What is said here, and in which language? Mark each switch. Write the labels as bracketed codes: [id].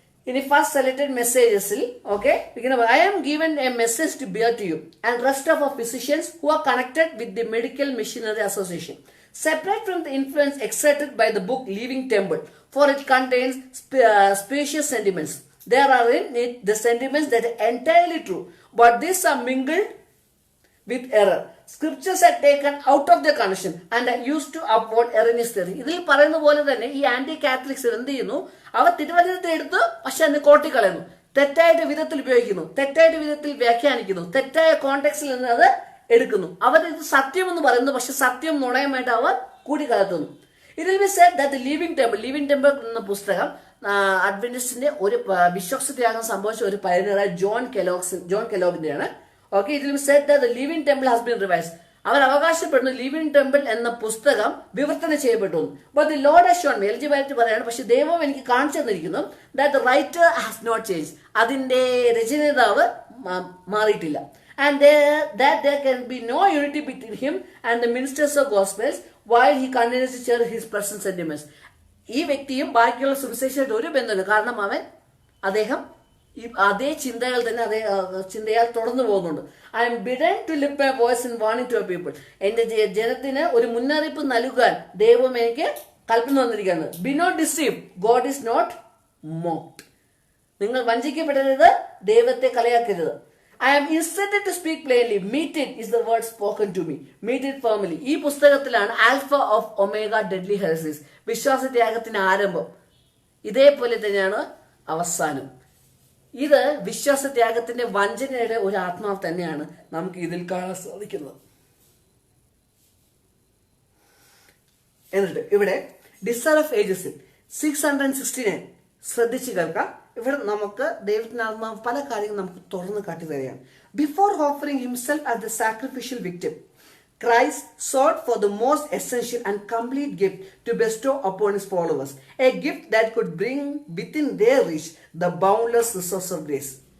[ml] ഇനി [en] First selected മെസ്സേജസിൽ I am given a message to bear to you and rest of physicians who are connected with the medical missionary association, separate from the influence exerted by the book Living Temple, for it contains specious sentiments. There are in it the sentiments that are entirely true, but these are mingled with error. Scriptures are taken out of their connection and are used to uphold erroneous theory. [ml] ഇതിൽ പറയുന്ന പോലെ തന്നെ ഈ anti Catholics എന്ത് ചെയ്യുന്നു, അവർ തിരുവചനത്തെ എടുത്ത് പക്ഷെ അതിന് കോട്ടിക്കളയുന്നു, തെറ്റായിട്ട് വിധത്തിൽ ഉപയോഗിക്കുന്നു, തെറ്റായിട്ട് വിധത്തിൽ വ്യാഖ്യാനിക്കുന്നു, തെറ്റായ കോണ്ടെക്സ്റ്റിൽ നിന്ന് അത് എടുക്കുന്നു. അവർ ഇത് സത്യം എന്ന് പറയുന്നു, പക്ഷെ സത്യം നുണയുമായിട്ട് അവർ കൂടിക്കലർത്തുന്നു. [en] it will be said that [ml] the living temple എന്ന പുസ്തകം അഡ്വന്റിസ്റ്റിന്റെ ഒരു വിശ്വാസത്യാഗം സംഭവിച്ച ഒരു പൈനിയറായ John കെലോഗിന്റെയാണ്. [en] It will be said that the living temple has been revised. [ml] അവർ അവകാശപ്പെടുന്നു ലിവിംഗ് ടെമ്പിൾ എന്ന പുസ്തകം വിവർത്തനം ചെയ്യപ്പെട്ടു. [en] but the Lord has shown me, eligibility [ml] പറയാണ്, പക്ഷെ ദൈവം എനിക്ക് കാണിച്ചു തന്നിരിക്കുന്നു [en] that the writer has not change, [ml] അതിന്റെ രചയിതാവ് മാറിയിട്ടില്ല. [en] And that there can be no unity between him and the ministers of gospels while he continues to share his personal sentiments. [ml] ഈ വ്യക്തിയും ബാക്കിയുള്ള സുവിശേഷമായിട്ട് ഒരു ബന്ധമില്ല. കാരണം അദ്ദേഹം അതേ ചിന്തകൾ തന്നെ അതേ ചിന്തയാൽ തുടർന്നു പോകുന്നുണ്ട്. [en] I am bidden to lift my voice in warning to people. [ml] എന്റെ ജനത്തിന് ഒരു മുന്നറിയിപ്പ് നൽകാൻ ദൈവം എനിക്ക് കൽപ്പന വന്നിരിക്കുകയാണ്. [en] Be not deceive, God is not mocked. [ml] നിങ്ങൾ വഞ്ചിക്കപ്പെടരുത്, ദൈവത്തെ കളയാക്കരുത്. [en] I am instructed to speak plainly. Meet it is the word spoken to me. Meet it firmly. [ml] ഈ പുസ്തകത്തിലാണ് [en] alpha of omega deadly heresies, [ml] വിശ്വാസത്യാഗത്തിന്റെ ആരംഭം. ഇതേപോലെ തന്നെയാണ് അവസാനം. ഇത് വിശ്വാസത്യാഗത്തിന്റെ വഞ്ചനയുടെ ഒരു ആത്മാവ് തന്നെയാണ് നമുക്ക് ഇതിൽ കാണാൻ സാധിക്കുന്നത്. എന്നിട്ട് ഇവിടെ ഡിസയർ ഓഫ് ഏജസിൽ 669 ശ്രദ്ധിച്ചു കേൾക്കാം. ഇവിടെ നമുക്ക് ദൈവത്തിന്റെ ആത്മാവ് പല കാര്യങ്ങളും നമുക്ക് തുറന്ന് കാട്ടി തരികയാണ്. Before offering himself as the sacrificial victim, [en] Christ sought for the most essential and complete gift to bestow upon his followers, a gift that could bring within their reach the boundless resource of grace.